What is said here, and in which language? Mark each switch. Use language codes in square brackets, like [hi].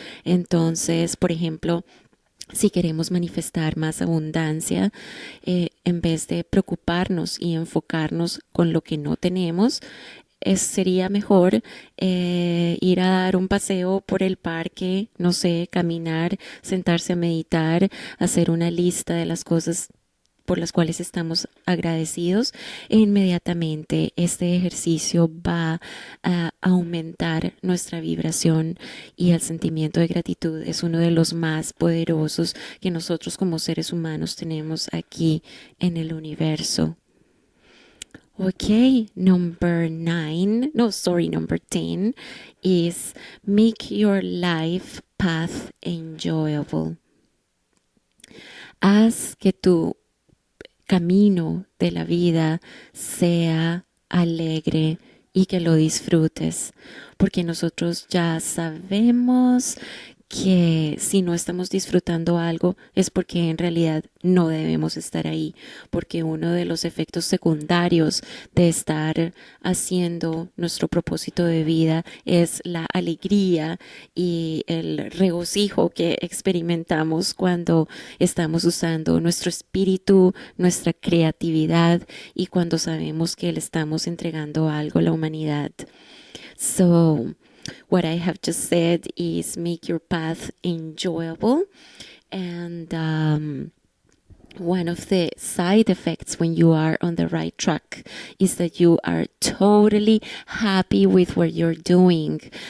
[es] Entonces, por ejemplo, si queremos manifestar más abundancia, en vez de preocuparnos y enfocarnos con lo que no tenemos, sería mejor ir a dar un paseo por el parque, no sé, caminar, sentarse a meditar, hacer una lista de las cosas por las cuales estamos agradecidos. E inmediatamente este ejercicio va a aumentar nuestra vibración y el sentimiento de gratitud es uno de los más poderosos que nosotros como seres humanos tenemos aquí en el universo. [en] Okay, number 10 is make your life path enjoyable. [es] Haz que tu camino de la vida sea alegre y que lo disfrutes, porque nosotros ya sabemos que si no estamos disfrutando algo es porque en realidad no debemos estar ahí, porque uno de los efectos secundarios de estar haciendo nuestro propósito de vida es la alegría y el regocijo que experimentamos cuando estamos usando nuestro espíritu, nuestra creatividad y cuando sabemos que le estamos entregando algo a la humanidad. [en] So, what I have just said is make your path enjoyable. And one of the side effects when you are on the right track is that you are totally happy with what you're doing.